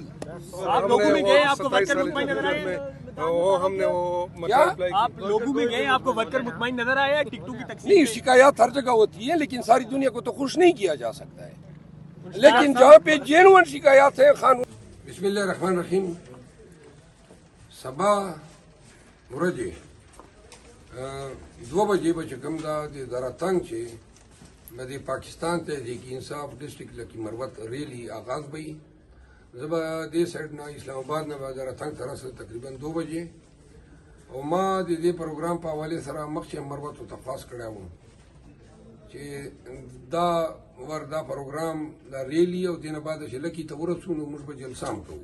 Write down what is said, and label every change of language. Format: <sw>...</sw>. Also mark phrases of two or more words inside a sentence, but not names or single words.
<ur>آپ لوگوں میں گئے آپ کو ورکر مطمئن نظر آئے؟ آپ لوگوں میں گئے آپ کو ورکر مطمئن نظر آیا ٹکٹوں کی تقسیم؟ نہیں, شکایات ہر جگہ ہوتی ہیں لیکن ساری دنیا کو تو خوش نہیں کیا جا سکتا ہے, لیکن جہاں پہ جینوئن شکایات ہیں خان.</ur> <ar>بسم اللہ الرحمن الرحیم.</ar> <ps>صبح ورځې 2 بجې به چې کوم دا د دراتنګ چې د پاکستان ته د انصاف ډسټرکټ لکي مروت ریلی آغاز به وي. زه به دې سایډ نه اسلام آباد نه به دراتنګ ته رسم تقریبا 2 بجې, او ما د دې پروګرام په حوالې سره مخکې مروت ته خاص کړی وم چې دا پروګرام دا ریلی او دینه بعد چې لکي ته ورسو نو موږ به جلسه هم کوو.</ps>